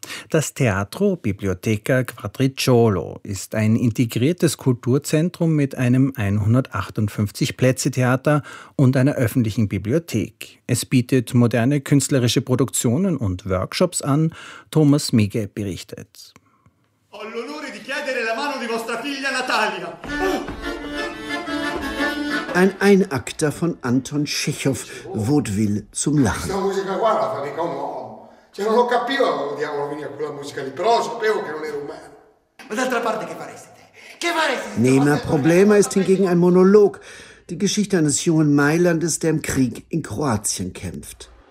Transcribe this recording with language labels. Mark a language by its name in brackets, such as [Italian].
[German] Das Teatro Biblioteca Quadriciolo ist ein integriertes Kulturzentrum mit einem 158-Plätze-Theater und einer öffentlichen Bibliothek. Es bietet moderne künstlerische Produktionen und Workshops an, Thomas Migge berichtet. [Italian] Ho l'onore di chiedere la mano di vostra figlia Natalia. [German] Ein Einakter von Anton Tschechow, Vaudeville zum Lachen. [Italian] Cioè non lo capivo, lo diavolo veniva con la musica lì, però sapevo che non ero umano. Ma d'altra parte che faresti te? Che faresti? [German] Nema Problema ist hingegen ein Monolog, die Geschichte eines jungen Mailandes, der im Krieg in Kroatien kämpft.